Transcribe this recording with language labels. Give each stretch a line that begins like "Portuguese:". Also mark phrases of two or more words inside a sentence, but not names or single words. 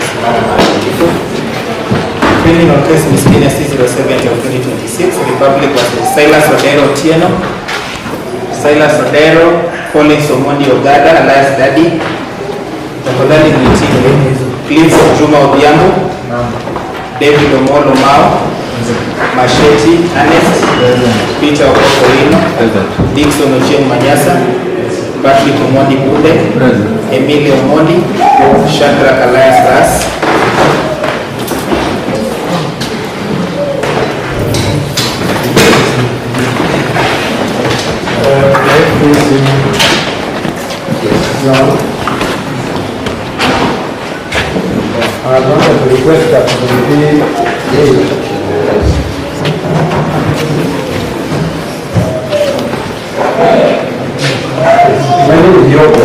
English: Criminal case misdemeanor C070 of 2026, Republic vs. Silas Odero Otieno, Silas Odero, Collins Omondi Ogada, alias Daddy, tafadhali nitie Cliff Juma Odhiambo, David Omolo Mao, Masheti Ernest, Peter Babu Owino, Dickson Ochieng Manyasa, Patrick Omondi Bude, Emilio Omondi, Shadrack Alias Ras, I want to request that my name is Yogo.